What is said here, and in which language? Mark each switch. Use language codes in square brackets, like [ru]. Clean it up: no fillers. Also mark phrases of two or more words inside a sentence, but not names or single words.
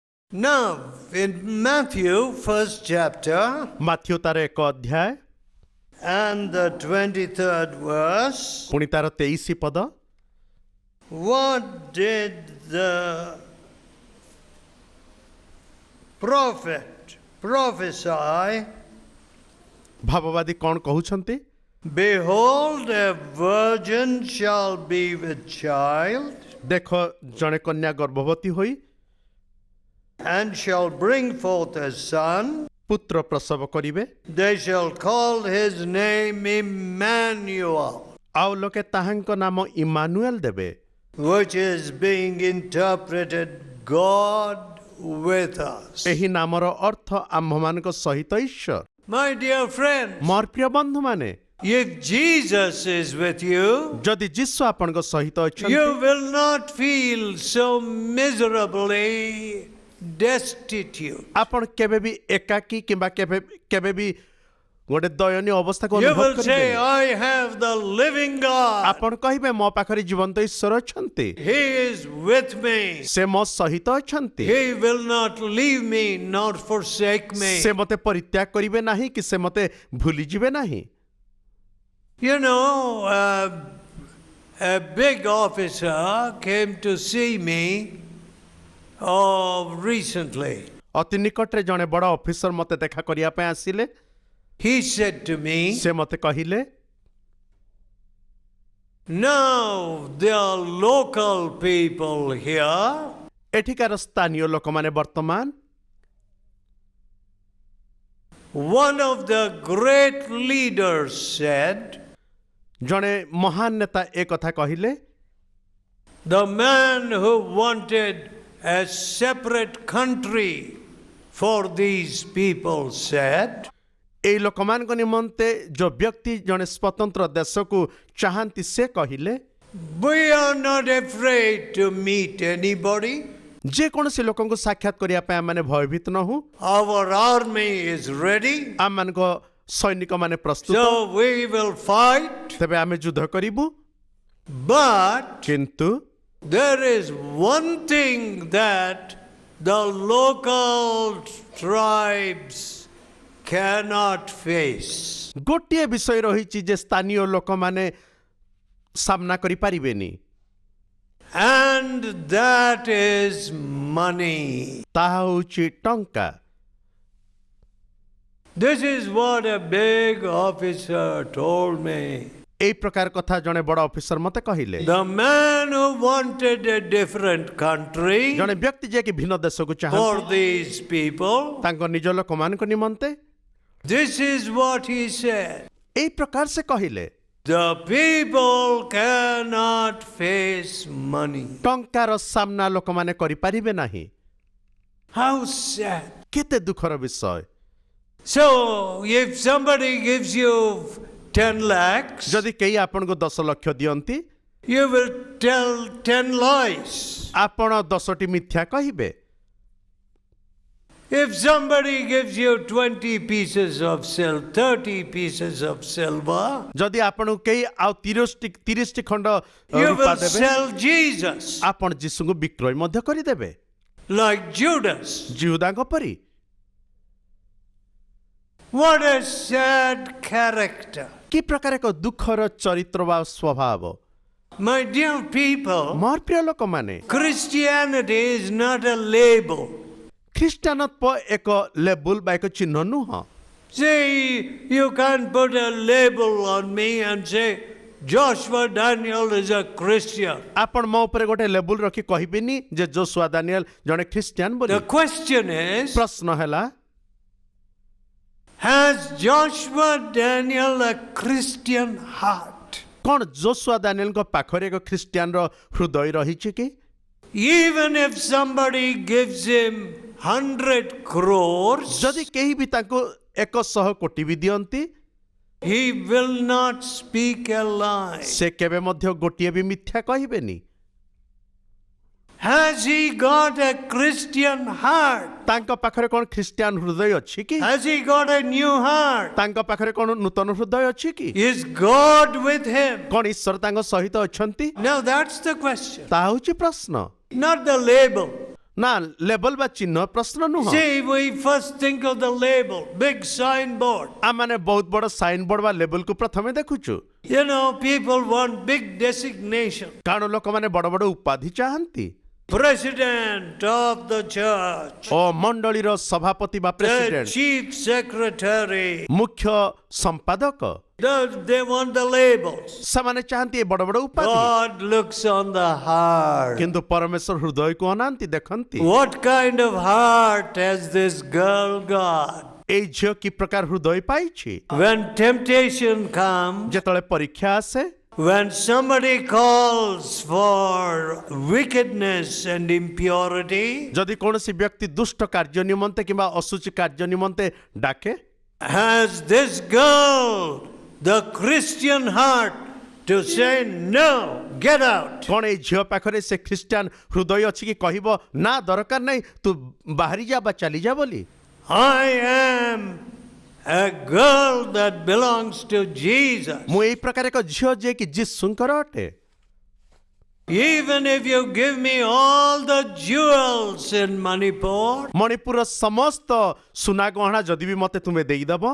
[en] Now, in Matthew, first chapter, [or] ମାଥ୍ୟୁ ତାର 1 ଅଧ୍ୟାୟ [en] and the 23rd verse, [or] ପୁଣି ତାର 23 ପଦ। [en] what did the prophet prophesy? [or] ଭାବବାଦୀ କ'ଣ କହୁଛନ୍ତି? [en] Behold, a virgin shall be with child, [or] ଦେଖ ଜଣେ କନ୍ୟା ଗର୍ଭବତୀ ହୋଇ [en] and shall bring forth a son. [or] ପୁତ୍ର ପ୍ରସବ କରିବେ, [en] They shall call his name Emmanuel, [or] ଆଉ ଲୋକେ ତାହାଙ୍କ ନାମ ଇମାନୁଏଲ ଦେବେ, [en] which is being interpreted God with us. [or] ଏହି ନାମର ଅର୍ଥ ଆମ୍ଭମାନଙ୍କ ସହିତ ଈଶ୍ୱର। [en] My dear friends, [or] ମୋର ପ୍ରିୟ ବନ୍ଧୁମାନେ, [en] if Jesus is with you, [or] ଯଦି ଯୀଶୁ ଆପଣଙ୍କ ସହିତ ଅଛନ୍ତି, [en] you will not feel so miserably destitute. [or] ଆପଣ କେବେ ବି ଏକାକୀ କିମ୍ବା କେବେ ବି ଗୋଟେ ଦୟନୀୟ ଅବସ୍ଥାକୁ [en] You [or] ଅନୁଭବ [en] will say, [or] କରିବେନି। [en] I have the living God. [or] ଆପଣ କହିବେ ମୋ ପାଖରେ ଜୀବନ୍ତ ଈଶ୍ୱର ଅଛନ୍ତି, [en] He is with me. [or] ସେ ମୋ ସହିତ ଅଛନ୍ତି, [en] He will not leave me nor forsake me. [or] ସେ ମୋତେ ପରିତ୍ୟାଗ କରିବେ ନାହିଁ କି ସେ ମୋତେ ଭୁଲିଯିବେ ନାହିଁ। [en] You know, a big officer came to see me recently. [or] ଅତି ନିକଟରେ ଜଣେ ବଡ଼ ଅଫିସର ମୋତେ ଦେଖା କରିବା ପାଇଁ ଆସିଲେ। [en] He said to me, [or] ସେ ମୋତେ କହିଲେ, [en] now there are local people here [or] ଏଠିକାର ସ୍ଥାନୀୟ ଲୋକମାନେ ବର୍ତ୍ତମାନ [en] one of the great leaders said, [or] ଜଣେ ମହାନ ନେତା ଏ କଥା କହିଲେ, [en] the man who wanted a separate country for these people said, [or] ଏଇ ଲୋକମାନଙ୍କ ନିମନ୍ତେ ଯୋଉ ବ୍ୟକ୍ତି ଜଣେ ସ୍ୱତନ୍ତ୍ର ଦେଶକୁ ଚାହାନ୍ତି ସେ କହିଲେ, [en] we are not afraid to meet anybody. [or] ଯେକୌଣସି ଲୋକଙ୍କୁ ସାକ୍ଷାତ କରିବା ପାଇଁ ଆମମାନେ ଭୟଭୀତ ନହୁଁ, [en] Our army is ready, [or] ଆମମାନଙ୍କ ସୈନିକମାନେ ପ୍ରସ୍ତୁତ, [en] so we will fight. [or] ତେବେ ଆମେ ଯୁଦ୍ଧ କରିବୁ। [en] But [or] କିନ୍ତୁ [en] there is one thing that the local tribes cannot face. [or] ଗୋଟିଏ ବିଷୟ ରହିଛି ଯେ ସ୍ଥାନୀୟ ଲୋକମାନେ ସାମ୍ନା କରିପାରିବେନି, [en] And that is money. [or] ତାହା ହେଉଛି ଟଙ୍କା। [en] This is what a big officer told me. [or] ଏଇ ପ୍ରକାର କଥା ଜଣେ ବଡ଼ ଅଫିସର ମୋତେ କହିଲେ। [en] The man who wanted a different country [or] ଜଣେ ବ୍ୟକ୍ତି ଯିଏକି ଭିନ୍ନ ଦେଶକୁ [en] for [or] ଚାହାନ୍ତି [en] these people, [or] ତାଙ୍କ ନିଜ ଲୋକମାନଙ୍କ ନିମନ୍ତେ, [en] this is what he said. [or] ଏଇ ପ୍ରକାର ସେ କହିଲେ, [en] The people cannot face money. [or] ଟଙ୍କାର ସାମ୍ନା ଲୋକମାନେ କରିପାରିବେ ନାହିଁ। [en] How sad. [or] କେତେ ଦୁଃଖର ବିଷୟ। [en] So, if somebody gives you 10 lakhs, [or] ଯଦି କେହି ଆପଣଙ୍କୁ 10 ଲକ୍ଷ ଦିଅନ୍ତି, [en] you will tell 10 lies. [or] ଆପଣ 10ଟି ମିଥ୍ୟା କହିବେ। [en] If somebody gives you 20 pieces of silver, 30 pieces of silver, [or] ଯଦି ଆପଣଙ୍କୁ କେହି ଆଉ 30ଟି ଖଣ୍ଡ [en] you [or] ରୂପା [en] will [or] ଦେବେ, [en] sell Jesus [or] ଆପଣ ଯୀଶୁଙ୍କୁ ବିକ୍ରୟ ମଧ୍ୟ କରିଦେବେ, [en] like Judas. [or] ଜିହୁଦାଙ୍କ ପରି। [en] What a sad character. [or] କି ପ୍ରକାର ଏକ ଦୁଃଖର ଚରିତ୍ର ବା ସ୍ୱଭାବ। [en] My dear people, [or] ମୋର ପ୍ରିୟ ଲୋକମାନେ, [en] Christianity is not a label. [or] ଖ୍ରୀଷ୍ଟିଆନତ୍ୱ ଏକ ଲେବୁଲ ବା ଏକ ଚିହ୍ନ ନୁହଁ। [en] See, you can't put a label on me and say, Joshua Daniel is a Christian. [or] ଆପଣ ମୋ ଉପରେ ଗୋଟେ ଲେବୁଲ ରଖି କହିବେନି ଯେ ଯୋଶୁଆ ଦାନିଏଲ ଜଣେ ଖ୍ରୀଷ୍ଟିଆନ ବୋଲି। [en] The question is, [or] ପ୍ରଶ୍ନ ହେଲା, [en] has Joshua Daniel a Christian heart? [or] କ'ଣ ଯୋଶୁଆ ଦାନିଏଲଙ୍କ ପାଖରେ ଏକ ଖ୍ରୀଷ୍ଟିଆନର ହୃଦୟ ରହିଛି କି? [en] Even if somebody gives him 100 crores, [or] ଯଦି କେହି ବି ତାଙ୍କୁ 100 କୋଟି ବି ଦିଅନ୍ତି, [en] he will not speak a lie. [or] ସେ କେବେ ମଧ୍ୟ ଗୋଟିଏ ବି ମିଥ୍ୟା କହିବେନି। [en] Has he got a Christian heart? [or] ତାଙ୍କ ପାଖରେ କ'ଣ ଖ୍ରୀଷ୍ଟିଆନ ହୃଦୟ ଅଛି କି? [en] Has he got a new heart? [or] ତାଙ୍କ ପାଖରେ କ'ଣ ନୂତନ ହୃଦୟ ଅଛି କି? [en] Is God with him? [or] କ'ଣ ଈଶ୍ୱର ତାଙ୍କ ସହିତ ଅଛନ୍ତି? [en] Now that's the question, [or] ତାହା ହେଉଛି ପ୍ରଶ୍ନ, [en] not the label. [or] ନା ଲେବଲ ବା ଚିହ୍ନ ପ୍ରଶ୍ନ ନୁହଁ। [en] See, we first think of the label, big signboard. [or] ଆମେ ବହୁତ ବଡ଼ [en] sign board [or] ବା ଲେବଲକୁ ପ୍ରଥମେ ଦେଖୁଛୁ, [en] You know, people want big designation. [or] କାରଣ ଲୋକମାନେ ବଡ଼ ବଡ଼ ଉପାଧି ଚାହାନ୍ତି। [en] President of the church, [or] ଓ ମଣ୍ଡଳୀର ସଭାପତି ବା [en] the [or] ପ୍ରେସିଡେଣ୍ଟ, [en] chief secretary. [or] ମୁଖ୍ୟ ସମ୍ପାଦକ, [en] They want the labels. [or] ସେମାନେ ଚାହାନ୍ତି ଏ ବଡ଼ ବଡ଼ ଉପାଧି। [en] God looks on the heart. [or] କିନ୍ତୁ ପରମେଶ୍ୱର ହୃଦୟକୁ ଅନାନ୍ତି, ଦେଖନ୍ତି [en] What kind of heart has this girl got? [or] ଏଇ ଝିଅ କି ପ୍ରକାର ହୃଦୟ ପାଇଛି। [en] When temptation comes, [or] ଯେତେବେଳେ ପରୀକ୍ଷା ଆସେ, [en] when somebody calls for wickedness and impurity, [or] ଯଦି କୌଣସି ବ୍ୟକ୍ତି ଦୁଷ୍ଟ କାର୍ଯ୍ୟ ନିମନ୍ତେ କିମ୍ବା ଅଶୁଚି କାର୍ଯ୍ୟ ନିମନ୍ତେ ଡାକେ, [en] has this girl the Christian heart to say, no, get out? [or] କଣ ଏଇ ଝିଅ ପାଖରେ ସେ ଖ୍ରୀଷ୍ଟିଆନ ହୃଦୟ ଅଛି କି କହିବ ନା ଦରକାର ନାହିଁ, ତୁ ବାହାରି ଯା ବା ଚାଲିଯା ବୋଲି। [en] I am a girl that belongs to Jesus. [or] ମୁଁ ଏଇ ପ୍ରକାର ଏକ ଝିଅ ଯିଏ କି ଯୀଶୁଙ୍କର ଅଟେ। [en] Even if you give me all the jewels in Manipur, [or] ମଣିପୁରର ସମସ୍ତ ସୁନା ଗହଣା ଯଦି ବି ମତେ ତୁମେ ଦେଇଦବ,